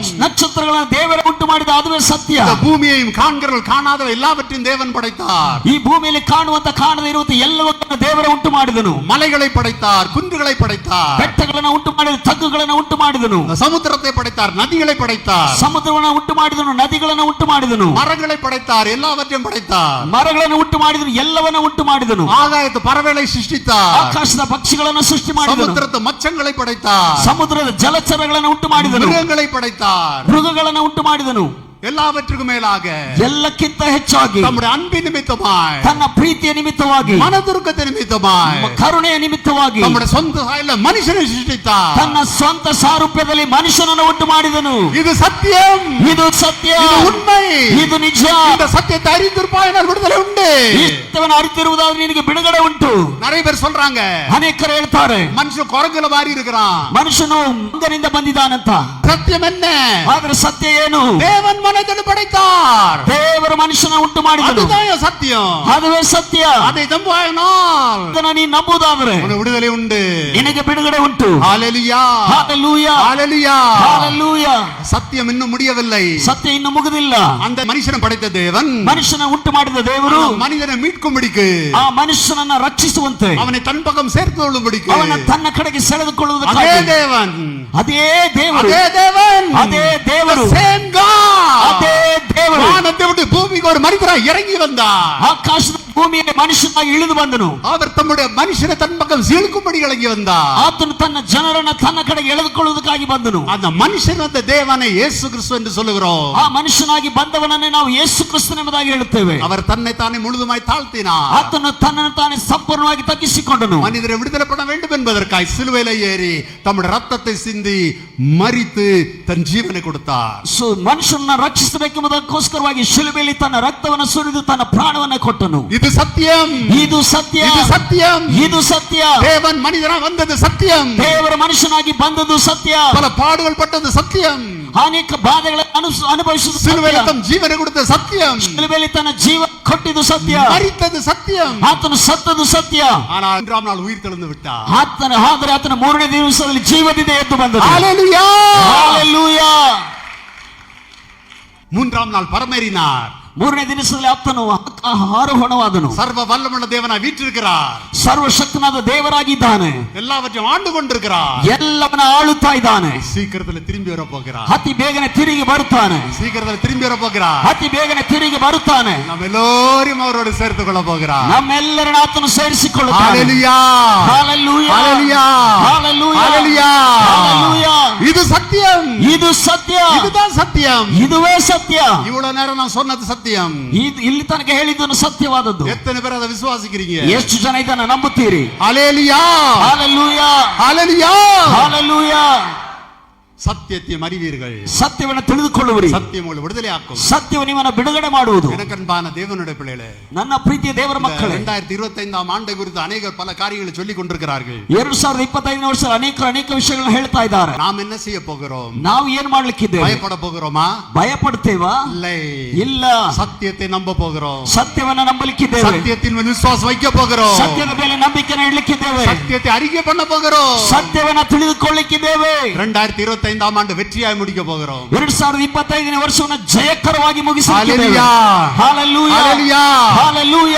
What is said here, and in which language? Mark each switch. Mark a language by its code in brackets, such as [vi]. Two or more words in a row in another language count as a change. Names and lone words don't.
[kn] ನಕ್ಷತ್ರಗಳನ್ನು ದೇವರ ಉಂಟು ಮಾಡಿದ ಅದುವೇ ಸತ್ಯ. [ta] இந்த பூமியையும் காண்கிறவர்கள் காணாத எல்லாவற்றையும் தேவன் படைத்தார். [kn] ಈ ಭೂಮಿಯಲ್ಲಿ ಕಾಣುವಂತ ಕಾಣದೇ ಇರುವಂತ ಎಲ್ಲವನ್ನೂ ದೇವರ ಉಂಟು ಮಾಡಿದನು. [ta] மலைகளை படைத்தார், குன்றுகளை படைத்தார், [kn] ಬೆಟ್ಟಗಳನ್ನು ಉಂಟು ಮಾಡಿದ, ತಗ್ಗುಗಳನ್ನು ಉಂಟು ಮಾಡಿದನು. [ta] சமுத்திரத்தை படைத்தார், நதிகளை படைத்தார், [kn] ಸಮುದ್ರವನ್ನು ಉಂಟು ಮಾಡಿದನು, ನದಿಗಳನ್ನು ಉಂಟು ಮಾಡಿದನು. [ta] மரங்களை படைத்தார், எல்லாவற்றையும் படைத்தார், [kn] ಮರಗಳನ್ನು ಉಂಟು ಮಾಡಿದನು, ಎಲ್ಲವನ್ನ ಉಂಟು ಮಾಡಿದನು. [ta] ஆகாயத்து பறவைகளை சிருஷ்டித்தார், [kn] ಆಕಾಶದ ಪಕ್ಷಿಗಳನ್ನು ಸೃಷ್ಟಿ ಮಾಡಿದನು. [ta] சமுத்திரத்து மச்சங்களை படைத்தார், [kn] ಸಮುದ್ರದ ಜಲಚರಗಳನ್ನು ಉಂಟು ಮಾಡಿದನು. [ta] மிருகங்களை படைத்தார், [kn] ಮೃಗಗಳನ್ನು ಉಂಟು ಮಾಡಿದನು. [ta] எல்லாவற்றுக்கும் மேலாக [kn] ಎಲ್ಲಕ್ಕಿಂತ ಹೆಚ್ಚಾಗಿ [ta] நம்முடைய அன்பின் நிமித்தமாய், [kn] ತನ್ನ ಪ್ರೀತಿಯ ನಿಮಿತ್ತವಾಗಿ, [ta] மனதுருக்கத்தை நிமித்தமாய், [kn] ಕರುಣೆಯ ನಿಮಿತ್ತವಾಗಿ, [ta] நம்முடைய சொந்த சாயல்ல மனுஷனை சிருஷ்டித்தார். [kn] ತನ್ನ ಸ್ವಂತ ಸಾರೂಪ್ಯದಲ್ಲಿ ಮನುಷ್ಯನನ್ನು ಉಂಟು ಮಾಡಿದನು. [ta] இது சத்தியம். [kn] ಇದು ಸತ್ಯ. [ta] இது உண்மை. [kn] ಇದು ನಿಜ. [ta] இந்த சத்தியத்தை அறிந்திருப்பாயினால் விடுதலை உண்டு. [kn] ಇಷ್ಟವನ್ನು ಅರಿತಿರುವುದಾದ್ರೆ ನಿನಗೆ ಬಿಡುಗಡೆ ಉಂಟು. [ta] நிறைய பேர் சொல்றாங்க, [kn] ಅನೇಕರು ಹೇಳ್ತಾರೆ [ta] மனுஷன் குரங்குல மாறி இருக்கிறான். [kn] ಮನುಷ್ಯನು ಮಂಗನಿಂದ ಬಂದಿದ್ದಾನಂತ. [ta] சத்தியம் என்ன? [kn] ಆದ್ರೆ ಸತ್ಯ ಏನು? [ta] தேவன் மனிதனை படைத்தார். [kn] ದೇವರು ಮನುಷ್ಯನ ಉಂಟು ಮಾಡಿದನು. [ta] அதுதான் சத்தியம். [kn] ಅದುವೇ ಸತ್ಯ. [ta] அதை நம்புவாயினால் [kn] ಅದನ್ನ ನೀನು ನಂಬುವುದಾದ್ರೆ [ta] உனக்கு விடுதலை உண்டு. [kn] ನಿನಗೆ ಬಿಡುಗಡೆ ಉಂಟು. [ta] ஹalleluya, [kn] ಹಾಲೆಲೂಯಾ, [ta] ஹalleluya. [kn] ಹಾಲೆಲೂಯಾ. [ta] சத்தியம் இன்னும் முடியவில்லை. [kn] ಸತ್ಯ ಇನ್ನು ಮುಗಿದಿಲ್ಲ. [ta] அந்த மனுஷனை படைத்த தேவன் [kn] ಮನುಷ್ಯನ ಉಂಟು ಮಾಡಿದ ದೇವರು [ta] அந்த மனிதனை மீட்கும்படிக்கு, [kn] ಆ ಮನುಷ್ಯನನ್ನ ರಕ್ಷಿಸುವಂತೆ, [ta] அவனை தன் பக்கம் சேர்த்து கொள்ளும்படிக்கு, [kn] ಅವನ ತನ್ನ ಕಡೆಗೆ [ta] அதே [kn] ಸೆಳೆದುಕೊಳ್ಳುವುದಕ್ಕಾಗಿ, [ta] தேவன், [kn] ಅದೇ ದೇವರು, [ta] அதே தேவன், [kn] ಅದೇ ದೇವರು, [en] the same God, [kn] ಅದೇ ದೇವರು [ta] வானத்தை விட்டு பூமிக்கு ஒரு மனிதராய் இறங்கி வந்தார். [kn] ಆಕಾಶದ ಭೂಮಿಯಲ್ಲಿ ಮನುಷ್ಯನಾಗಿ ಇಳಿದು ಬಂದನು. [ta] அவர் தம்முடைய மனுஷனை தன் பக்கம் சீழ்க்கும்படி இறங்கி வந்தார். [kn] ಆತನು ತನ್ನ ಜನರನ್ನ ತನ್ನ ಕಡೆಗೆ ಎಳೆದುಕೊಳ್ಳುವುದಕ್ಕಾಗಿ ಬಂದನು. [ta] அந்த மனுஷன் அந்த தேவனை இயேசு கிறிஸ்து என்று சொல்லுகிறோம். [kn] ಆ ಮನುಷ್ಯನಾಗಿ ಬಂದವನನ್ನೇ ನಾವು ಯೇಸು ಕ್ರಿಸ್ತನೆಂಬುದಾಗಿ ಹೇಳುತ್ತೇವೆ. [ta] அவர் தன்னை தானே முழுதுமாய் தாழ்த்தினார். [kn] ಆತನು ತನ್ನನ್ನು ತಾನೇ ಸಂಪೂರ್ಣವಾಗಿ ತಗ್ಗಿಸಿಕೊಂಡನು. [ta] மனிதரை விடுதலை பண்ண வேண்டும் என்பதற்காய் சிலுவையிலே ஏறி தம்முடைய ரத்தத்தை சிந்தி மரித்து தன் ஜீவனை கொடுத்தார். [kn] ಮನುಷ್ಯನನ್ನ ರಕ್ಷಿಸಬೇಕೆಂಬುದಕ್ಕೋಸ್ಕರವಾಗಿ ಶಿಲುಬೆಯಲ್ಲಿ ತನ್ನ ರಕ್ತವನ್ನು ಸುರಿದು ತನ್ನ ಪ್ರಾಣವನ್ನು ಕೊಟ್ಟನು. [ta] இது சத்தியம். [kn] ಇದು ಸತ್ಯ. [ta] இது சத்தியம். [kn] ಇದು ಸತ್ಯ. [ta] தேவன் மனிதனாக வந்தது சத்தியம். [kn] ದೇವರ ಮನುಷ್ಯನಾಗಿ ಬಂದದ್ದು ಸತ್ಯ. [ta] பல பாடுகள் பட்டது சத்தியம். [kn] ಅನೇಕ ಬಾಧೆಗಳನ್ನು ಅನುಭವಿಸಿದ [ta] சிலுவையில் தம் ஜீவனை கொடுத்த சத்தியம். [kn] ಶಿಲುಬೆಯಲ್ಲಿ ತನ್ನ ಜೀವ ಕೊಟ್ಟಿದ್ದು ಸತ್ಯ. [ta] மரித்தது சத்தியம். [kn] ಆತನು ಸತ್ತದು ಸತ್ಯ. [ta] ஆனால் மூன்றாம் நாள் உயிர் தெழுந்து விட்டார். [kn] ಆದರೆ ಆತನ ಮೂರನೇ ದಿವಸದಲ್ಲಿ ಜೀವದಿಂದ ಎದ್ದು ಬಂದನು. [ta] ஹalleluya, [kn] ಹಲ್ಲೆಲೂಯಾ. [ta] மூன்றாம் நாள் பரமேறினார். [kn] ಮೂರನೇ ದಿವಸದಲ್ಲಿ ಆತನು ಆರೋಹಣವಾದನು. [ta] சர்வ வல்லமுள்ள தேவனாய் வீற்றிருக்கிறார். [kn] ಸರ್ವಶಕ್ತನಾದ ದೇವರಾಗಿದ್ದಾನೆ. [ta] எல்லாவற்றையும் ஆண்டு கொண்டிருக்கிறார். [kn] ಎಲ್ಲವನ್ನ ಆಳುತ್ತಾ ಇದ್ದಾನೆ. [ta] சீக்கிரத்தில் திரும்பி வர போகிறார். [kn] ಅತಿ ಬೇಗನೆ ತಿರುಗಿ ಬರುತ್ತಾನೆ. [ta] சீக்கிரத்தில் திரும்பி வர போகிறார். [kn] ಅತಿ ಬೇಗನೆ ತಿರುಗಿ ಬರುತ್ತಾನೆ. [ta] நாம் எல்லோரும் அவரோடு சேர்த்துக் கொள்ள போகிறார். [kn] ನಮ್ಮೆಲ್ಲರನ್ನ ಆತನು ಸೇರಿಸಿಕೊಳ್ಳುತ್ತಾನೆ. [ta] ஹalleluya, [kn] ಹಲ್ಲೆಲೂಯಾ, [ta] ஹalleluya, [kn] ಹಲ್ಲೆಲೂಯಾ, [ta] ஹalleluya. [kn] ಹಲ್ಲೆಲೂಯಾ. [ta] இது சத்தியம். [kn] ಇದು ಸತ್ಯ. [ta] இதுதான் சத்தியம். [kn] ಇದುವೇ ಸತ್ಯ. [ta] இவ்வளவு நேரம் நான் சொன்னது சத்தியம். [kn] ಇಲ್ಲಿ ತನಕ ಹೇಳಿದ್ದನ್ನು ಸತ್ಯವಾದದ್ದು. [ta] எத்தனை பேர் அதை விசுவாசிக்கிறீங்க? [kn] ಎಷ್ಟು ಜನ ಇದನ್ನ ನಂಬುತ್ತೀರಿ? [ta] ஹalleluya, [kn] ಹಲ್ಲೆಲೂಯಾ, [ta] ஹalleluya. [kn] ಹಲ್ಲೆಲೂಯಾ. [ta] சத்தியத்தையும் அறிவீர்கள், [kn] ಸತ್ಯವನ್ನು ತಿಳಿದುಕೊಳ್ಳುವಿರಿ, [ta] சத்தியம் உங்களை விடுதலையாக்கும். [kn] ಸತ್ಯವು ನಿಮ್ಮನ್ನು ಬಿಡುಗಡೆ ಮಾಡುವುದು. [ta] எனக்கன்பான தேவனுடைய பிள்ளைகளே, [kn] ನನ್ನ ಪ್ರೀತಿಯ ದೇವರ ಮಕ್ಕಳೇ, [ta] 2025 ஆண்டை குறித்து அநேகர் பல காரியங்களை சொல்லிக் கொண்டிருக்கிறார்கள். [kn] 2025 ವರ್ಷ ಅನೇಕ ವಿಷಯಗಳನ್ನು ಹೇಳ್ತಾ ಇದ್ದಾರೆ. [ta] நாம் என்ன செய்ய போகிறோம்? [kn] ನಾವು ಏನ್ ಮಾಡ್ಲಿಕ್ಕಿದ್ದೇವೆ? [ta] பயப்பட போகிறோமா? [kn] ಭಯಪಡ್ತೇವಾ? ಇಲ್ಲ. [ta] சத்தியத்தை நம்ப போகிறோம். [kn] ಸತ್ಯವನ್ನ ನಂಬಲಿಕ್ಕಿದ್ದೇವೆ. [ta] சத்தியத்தின் மேல் விசுவாசம் வைக்க போகிறோம். [kn] ಸತ್ಯದ ಮೇಲೆ ನಂಬಿಕೆಯನ್ನು ಇಡಲಿಕ್ಕಿದ್ದೇವೆ. [ta] சத்தியத்தை அறிக்கை பண்ண போகிறோம். [kn] ಸತ್ಯವನ್ನ ತಿಳಿದುಕೊಳ್ಳಲಿಕ್ಕಿದ್ದೇವೆ. [ta] 2025 ஆண்டு வெற்றியாய் முடிக்க போகிறோம். [kn] 2025 ವರ್ಷವನ್ನು ಜಯಕರವಾಗಿ ಮುಗಿಸುತ್ತೇವೆ. [ta] ஹalleluya, ஹalleluya, ஹalleluya,